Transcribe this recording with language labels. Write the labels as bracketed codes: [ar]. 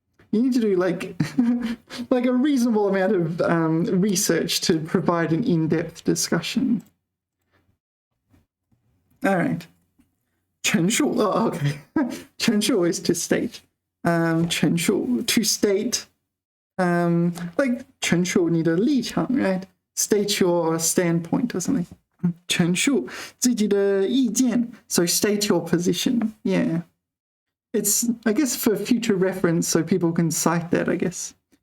[en] You need to do like a reasonable amount of research to provide an in-depth discussion. All right. 陈述.Oh, okay. 陈述 is to state. 陈述 to state. Like [zh] 陈述你的立场, right? [en] State your standpoint or something. [zh] 陈述自己的意见. [en] So state your position. Yeah. It's, I guess, for future reference, so people can cite that, I guess.